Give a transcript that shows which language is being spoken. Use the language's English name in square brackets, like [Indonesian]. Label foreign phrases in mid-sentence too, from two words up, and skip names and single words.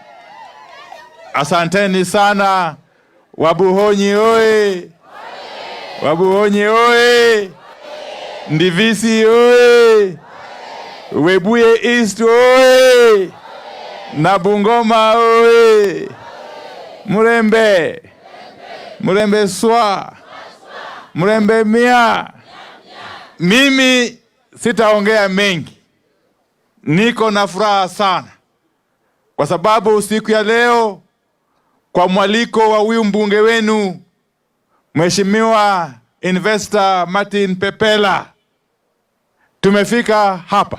[Swahili] asanteni sana Wabuhonyi oye, Wabuhonyi oye! Ndivisi oye! Webuye East oye! Na Bungoma oye! Murembe! [Luyia] Murembe swa! Murembe mia! [Swahili] Mimi sitaongea mengi. Niko na furaha sana kwa sababu siku ya leo kwa mwaliko wa huyu mbunge wenu Mheshimiwa Investor Martin Pepela tumefika hapa.